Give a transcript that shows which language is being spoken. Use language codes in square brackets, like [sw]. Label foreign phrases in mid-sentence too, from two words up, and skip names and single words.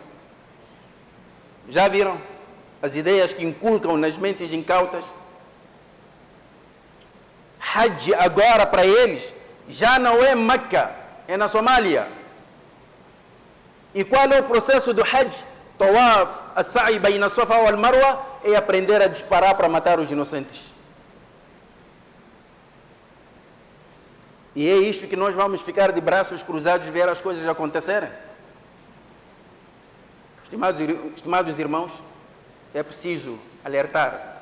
[pt] Já viram as ideias que inculcam nas mentes incautas? Hajj agora para eles já não é Meca, é na Somália. E qual é o processo do Hajj? Tawaf, [ar] السعي بين الصفا والمروة, [pt] é aprender a disparar para matar os inocentes. E é isto que nós vamos ficar de braços cruzados e ver as coisas acontecerem. Estimados irmãos, é preciso alertar.